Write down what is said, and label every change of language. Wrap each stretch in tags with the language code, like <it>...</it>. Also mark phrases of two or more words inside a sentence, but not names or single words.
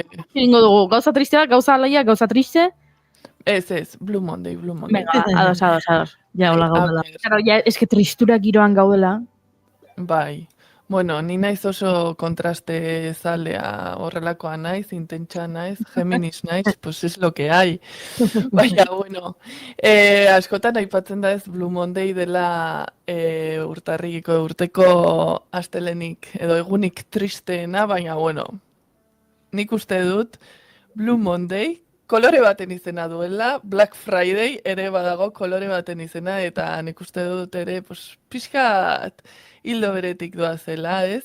<eu>Egingo dugu, gauza tristea, gauza alaia, gauza triste? Ez, Blue Monday. Venga, ados. Ja, hola gaudela. Claro, ja, eske tristura giroan gaudela. Bai. Bueno, ni naiz oso kontraste zalea horrelakoa naiz, intentsa naiz, Geminis naiz,</eu> <es>pues es lo que hay.</es> <eu>Baina, bueno, askotan aipatzen da ez Blue Monday dela urteko astelenik edo egunik tristeena, baina, bueno, nik uste dut Blue Monday kolore baten izena duela, Black Friday ere badago kolore baten izena, eta nik uste dut ere, pues, pixkat hildo beretik doazela, ez?</eu>